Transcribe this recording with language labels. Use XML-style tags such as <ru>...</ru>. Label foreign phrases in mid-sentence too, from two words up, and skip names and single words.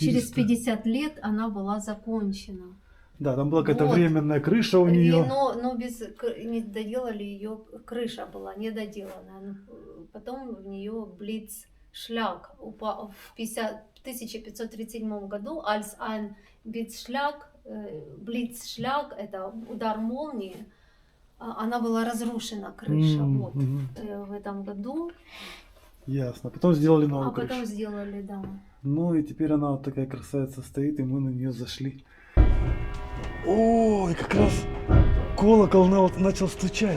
<ru>Через 50 лет она была закончена. Да, там была какая-то Вот. временная крыша у нее. Но не доделали ее, крыша была не доделана. Потом в нее блиц-шляг упал в 1537 году.</ru> <de>Als ein Blitzschlag,</de> <ru>это удар молнии, она была разрушена, крыша. Вот. В этом году. Ясно. Потом сделали новую А потом крышу. сделали, да. Ну и теперь она вот такая красавица стоит, и мы на нее зашли. Ой, как раз колокол начал стучать.</ru>